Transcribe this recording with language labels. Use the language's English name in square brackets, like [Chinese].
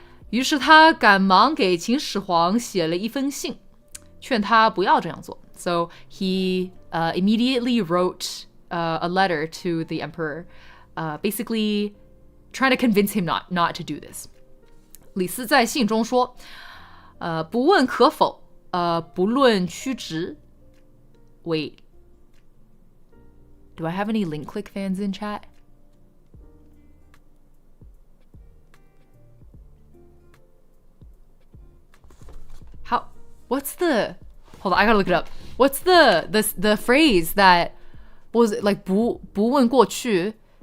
[Chinese] 于是他赶忙给秦始皇写了一封信，劝他不要这样做. [English] So he immediately wrote a letter to the emperor, basically trying to convince him not to do this. [Chinese] 李斯在信中说，不问可否，不论曲直. [English] Wait, do I have any link click fans in chat? What's the, hold on, I gotta look it up. What's the phrase that was it like [Chinese] 不问过去?